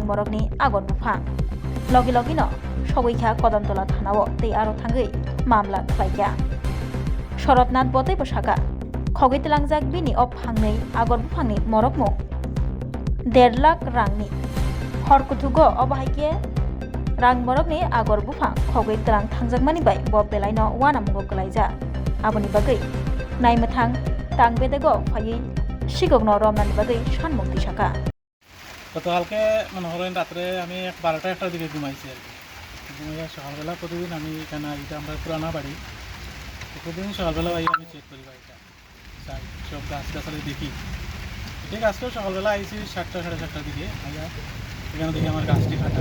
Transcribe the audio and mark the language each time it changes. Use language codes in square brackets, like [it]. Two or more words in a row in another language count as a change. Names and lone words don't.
[trp] मरकनि आगर बुफां लगे लगेनो सगैखा कदमतला थानाव तै आरो थाङै मामला खालायखा शरतनाथ बतै बसाखा खगैतलांजाक बिनि फांनै आगर बुफांनि मरकमु 1.5 लाख रांनि हरकुथुगो अबाहायके रां मरकनि आगर बुफां खगैतलां थांजाकमानि बाय ब बेलायनो वानामुगो गलायजा आबुनि बागै नायमोथां तांबेदेगो फायै सिगकनो रमनानि बागै सानमुक्ति साका [bn] গতকালকে মনে করেন রাত্রে আমি 12টা-1টার দিকে ঘুমাইছি আর কি ঘুমাইয়া সকালবেলা প্রতিদিন আমি এখানে এটা আমরা পুরানা বাড়ি প্রতিদিন সকালবেলা আমি চেক করি বাড়িটা যাই সব গাছগাছালি দেখি ঠিক আজকেও সকালবেলা আইছি 7টা-7:30টার দিকে আইয়া এখানে দেখি আমার গাছটি কাটা।